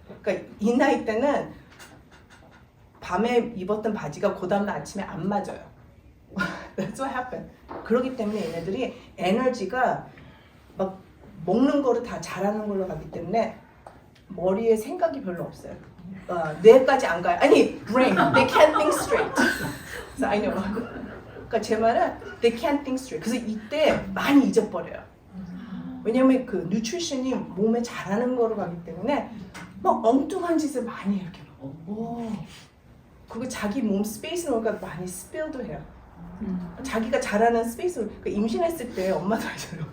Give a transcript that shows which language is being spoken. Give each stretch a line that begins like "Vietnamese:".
Korean: 그러니까 이 나이 때는 밤에 입었던 바지가 그 다음날 아침에 안 맞아요.
English: That's what happened.
Korean: 그렇기 때문에 얘네들이 에너지가 막 먹는 거를 다 잘하는 걸로 가기 때문에 머리에 생각이 별로 없어요. 뇌까지 안 가요. 아니, brain.
English: They can't think straight.
Korean: 그래서
English: I know.
Korean: 그러니까 제 말은
English: they can't think straight.
Korean: 그래서 이때 많이 잊어버려요. 왜냐면 그 뉴트리션이 몸에 잘하는 거로 가기 때문에 막 엉뚱한 짓을 많이 이렇게 그리고 자기 몸 스페이스를 그러니까 많이 스필도 해요. 자기가 잘하는 스페이스를 그러니까 임신했을 때 엄마도 알잖아요.